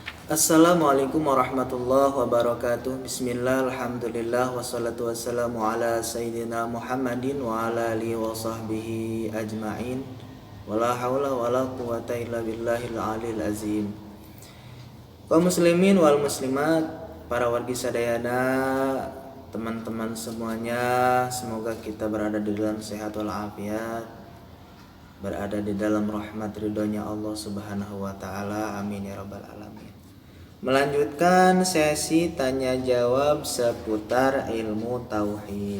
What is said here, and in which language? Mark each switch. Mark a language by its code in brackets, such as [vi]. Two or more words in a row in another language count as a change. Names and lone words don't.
[ar] السلام عليكم ورحمة الله وبركاته. بسم الله، الحمد لله، والصلاة والسلام على سيدنا محمد وعلى آله وصحبه أجمعين. ولا حول ولا قوة إلا بالله العلي العظيم. [su] Kaum [ar] المسلمين والمسلمات, [su] para wargi sadayana, [id] teman-teman semuanya, semoga kita berada di dalam sehat walafiat, berada di dalam rahmat ridhonya Allah [ar] سبحانه وتعالى. آمين يا رب العالمين. [id] Melanjutkan sesi tanya jawab seputar ilmu tauhid.